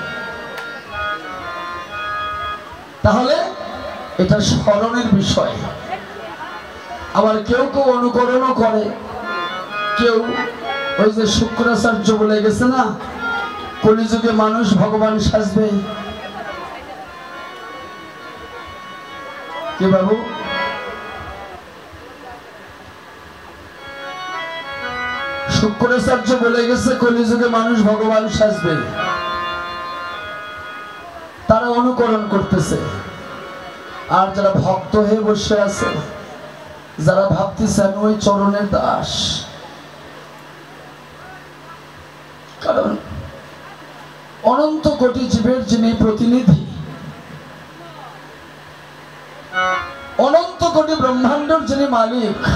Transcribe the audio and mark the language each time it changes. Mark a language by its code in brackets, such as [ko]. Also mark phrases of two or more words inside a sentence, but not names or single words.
[bn] তাহলে এটা শরণের বিষয় আবার কেউ কেউ অনুকরণ করে কেউ ওই যে শুক্রাচার্য বলে গেছে না কলিযুগে মানুষ ভগবান সাজবে কে বাবু শুক্রাচার্য বলে গেছে কলিযুগে মানুষ ভগবান সাজবে তারা অনুকরণ করতেছে আর যারা ভক্ত হয়ে বসে আছে যারা ভাবতেছেন ওই চরণের দাস কারণ অনন্ত কোটি জীবের যিনি প্রতিনিধি অনন্ত কোটি ব্রহ্মাণ্ডের যিনি মালিক